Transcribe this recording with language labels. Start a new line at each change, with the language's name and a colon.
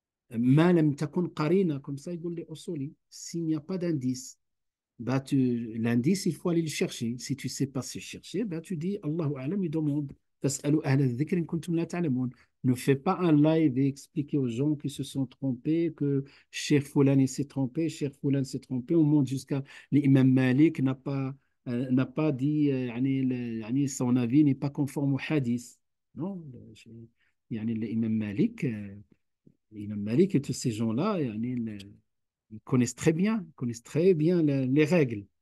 Arabic: ما لم تكن قرينة,
French: comme ça, il dit les usuli. S'il n'y a pas d'indice, bah l'indice, il faut aller le chercher. Si tu ne sais pas se chercher, bah tu dis Allahu A'lam, il demande.
Arabic: فاسألوا أهل الذكر إن كنتم لا تعلمون.
French: Ne fais pas un live et expliquer aux gens qui se sont trompés, que Cheikh Foulani s'est trompé, Cheikh Foulani s'est trompé. On monte jusqu'à l'imam Malik n'a pas dit, son avis n'est pas conforme au hadith. Non, l'imam Malik, l'imam Malik et tous ces gens-là, ils connaissent très bien, les règles.